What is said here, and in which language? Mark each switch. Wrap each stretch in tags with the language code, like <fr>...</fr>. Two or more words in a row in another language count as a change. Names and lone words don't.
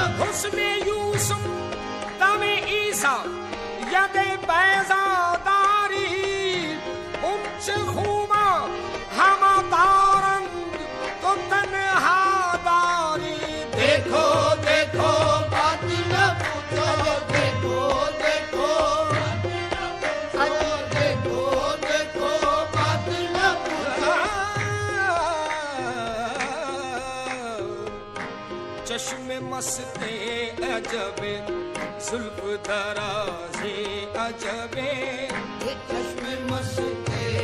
<fa>حسن یوسف دم عیسیٰ ید بیضاداری اونچ خوما ہما دارند تو تنہا داری</fa> <ur>دیکھو دیکھو بات نہ پوچھو دیکھو دیکھو دیکھو دیکھو بات نہ پوچھو</ur> <fa>چشم مست عجب زلف دراز عجب</fa> <ur>یہ</ur> <fa>چشم مست</fa>